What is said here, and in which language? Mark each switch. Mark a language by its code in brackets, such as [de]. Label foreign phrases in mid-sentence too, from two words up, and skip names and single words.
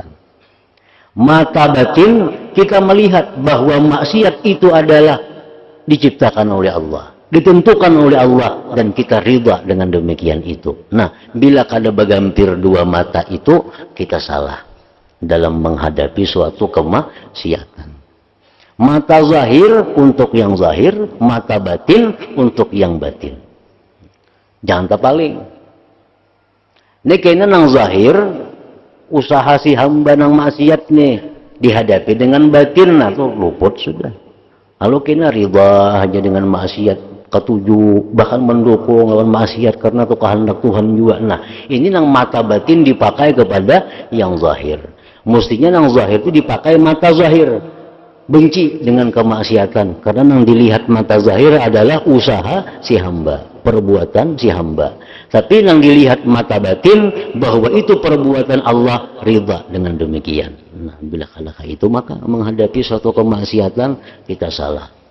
[id] Mata batin kita melihat bahwa maksiat itu adalah diciptakan oleh Allah, ditentukan oleh Allah, dan kita ridha dengan demikian itu. Nah, bila [bjn] kada bagampir [id] dua mata itu, kita salah dalam menghadapi suatu kemaksiatan. Mata zahir untuk yang zahir, mata batin untuk yang batin. Jangan terpaling. Ini kayaknya nang zahir, usaha si hamba nang maksiat nih dihadapi dengan batin, atau luput sudah. Kalau kena ridha hanya dengan maksiat, ketujuh bahkan mendukung lawan maksiat karena itu kehendak Tuhan juga. Nah, ini nang mata batin dipakai kepada yang zahir. Mestinya nang zahir itu dipakai mata zahir, benci dengan kemaksiatan, karena yang dilihat mata zahir adalah usaha si hamba, perbuatan si hamba. Tapi yang dilihat mata batin bahwa itu perbuatan Allah, ridha dengan demikian. Nah, bila kalah itu maka menghadapi suatu kemaksiatan kita salah.